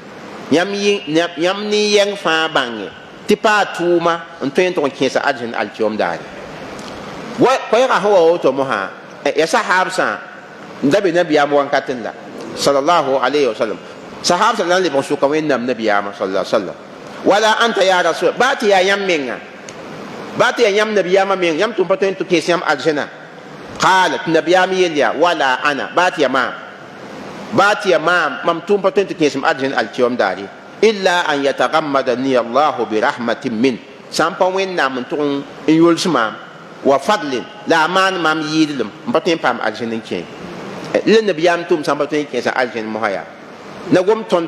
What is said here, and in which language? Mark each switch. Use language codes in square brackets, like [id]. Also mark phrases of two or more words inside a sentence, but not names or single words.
[mos] yãmb ne yɛg fãa bãnge tɩ paa tʋʋma n tõe n tʋg n kẽesa arzẽn alkiom daare koɛɛgã sẽn wa woto mosã ya sahaabsã n da be nabiyaam wãnkat n la [ar] صلى الله عليه وسلم [mos] sahaabsã la n lebg n sʋka wẽnnaam nabiyaamã [ar] صلى الله سلم ولا أنت يا رسول [mos] ba tɩ yaa yãmb menga ba tɩ yaa yãmb nabiyaamã meng yãmb tʋm pa tõe n tɩ kẽes yãmb arzẽna qaala tɩ nabiyaam yel yaa [ar] ولا أنا [mos] ba tɩ ya maam mam tʋm pa tõe n tɩ kẽesem arzẽn alkiom daare [ar] إلا أن يتغمدني الله برحمة من [mos] sã n pa wẽnnaam n tʋg n yols maam [ar] وفضل [mos] la a maan maam yɩɩdlem n pa tõe n paam arzẽn n kẽ la nabiyaam tʋm sã n pa tõe n kẽesa arzẽn mosã yaa na gom tõnd